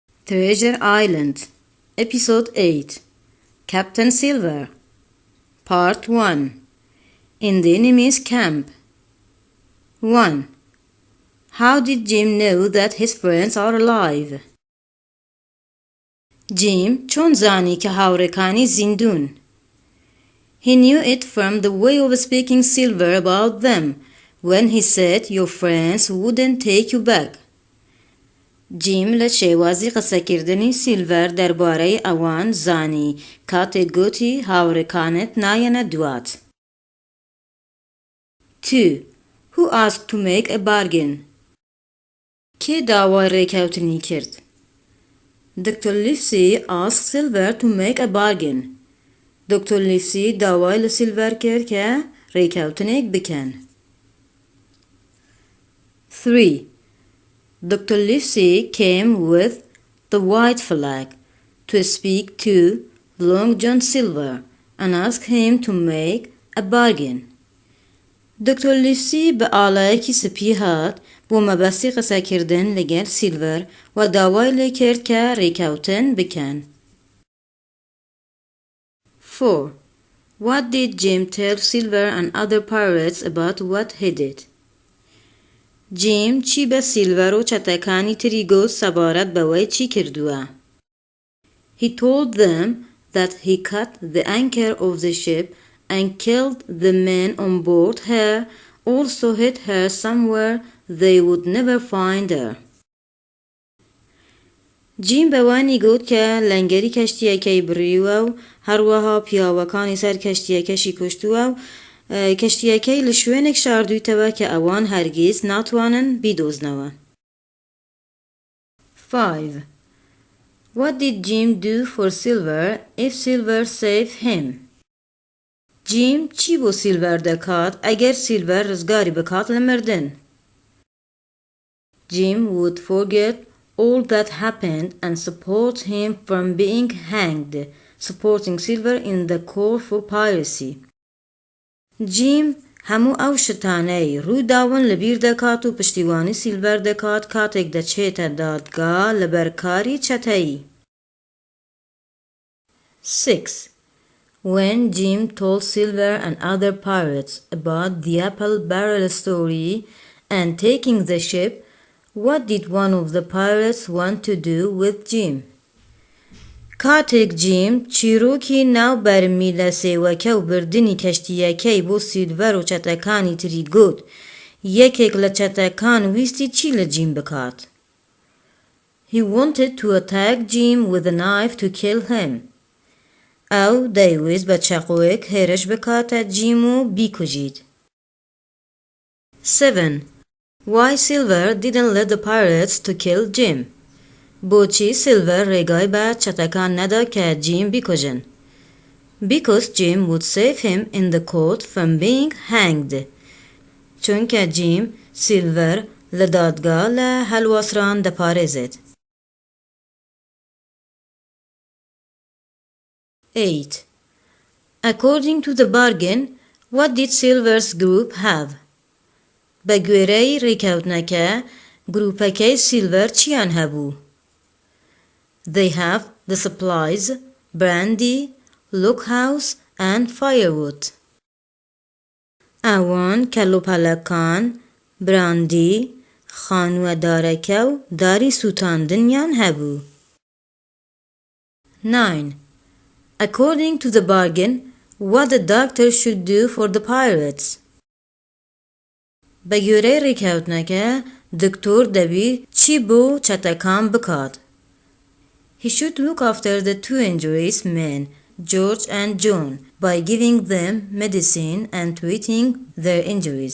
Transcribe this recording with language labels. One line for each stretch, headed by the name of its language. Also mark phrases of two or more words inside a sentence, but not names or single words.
English: Treasure Island, Episode 8, Captain Silver, Part 1, In the Enemy's Camp. 1. How did Jim know that his friends are alive?
Central Kurdish: Jim چون زانی که هاوڕێکانی زیندون.
English: He knew it from the way of speaking Silver about them, when he said your friends wouldn't take you back.
Central Kurdish: جیم لە شێوازی قسەکردنی سیلڤەر دەربارەی ئەوان زانی کاتێک گوتی هاوڕێکانت نایەنە دوات.
English: 2. Who asked to make a bargain?
Central Kurdish: کێ داوای ڕێکەوتنی کرد؟
English: Dr. Livesey asked Silver to make a bargain.
Central Kurdish: Dr. Livesey داوای لە سیلڤەر کرد کە ڕێکەوتنێک بکەن.
English: 3. Dr. Livesey came with the white flag to speak to Long John Silver and ask him to make a bargain. Dr.
Central Kurdish: Livesey بە ئاڵایەکی سپی هات بۆ مەبەستی قسەکردن لەگەڵ سیلڤەر و داوای لێ کرد کە ڕێکەوتن بکەن.
English: 4. What did Jim tell Silver and other pirates about what he did?
Central Kurdish: جیم چی بە سیلڤەر و چەتەکانی تری گوت سەبارەت بەوەی چی کردووە؟
English: He told them that he cut the anchor of the ship and killed the men on board her, also hid her somewhere they would never find her.
Central Kurdish: جیم بەوانی گوت کە لەنگەری کەشتیەکەی بڕیوە و هەروەها پیاوەکانی سەر کەشتیەکەشی کوشتووە و کەشتیەکەی لە شوێنێک شاردوویتەوە کە ئەوان هەرگیز ناتوانن بیدۆزنەوە.
English: 5. What did Jim do for Silver if Silver saved him?
Central Kurdish: جیم چی بۆ سیلڤەر دەکات ئەگەر سیلڤەر ڕزگاری بکات لە مردن؟
English: Jim would forget all that happened and support him from being hanged, supporting Silver in the call for piracy.
Central Kurdish: جیم هەموو ئەو شتانەی ڕووداون لەبیر دەکات و پشتیوانی سیلڤەر دەکات کاتێک دەچێتە دادگا لەبەر کاری چەتەیی.
English: 6. When Jim told Silver and other pirates about the apple barrel story and taking the ship, what did one of the pirates want to do with Jim?
Central Kurdish: کاتێک جیم چیرۆکی ناو بەرمی لە سێوەکە و بردنی کەشتیەکەی بۆ سیلڤەر و چەتەکانی تری گوت یەکێک لە چەتەکان ویستی چی لە جیم بکات؟
English: He wanted to attack Jim with a knife to kill him.
Central Kurdish: ئەو دەیویست بە چەقۆیەک هێرش بکاتە جیم و بیکوژیت.
English: 7. Why Silver didn't let the pirates to kill Jim?
Central Kurdish: بۆچی سیلڤەر ڕێگای بە چەتەکان نەدا کە جیم بیکوژن؟
English: Because Jim would save him in the court from being hanged.
Central Kurdish: چونکە جیم سیلڤەر لە دادگا لە هەلواسران دەپارێزێت.
English: 8. According to the bargain, what did Silver's group have?
Central Kurdish: بە گوێرەی ڕێکەوتنەکە گروپەکەی سیلڤەر چیان هەبوو؟
English: They have the supplies, brandy, lookhouse and firewood.
Central Kurdish: ئەوان کەلوپەلەکان، براندی، خانووەدارەکە و داری سوتاندنیان هەبوو.
English: 9. According to the bargain, what the doctor should do for the pirates?
Central Kurdish: بە گوێرەی ڕێکەوتنەکە دکتۆر دەبی چی بۆ چەتەکان بکات؟
English: He should look after the two injured men, George and John, by giving them medicine and treating their injuries.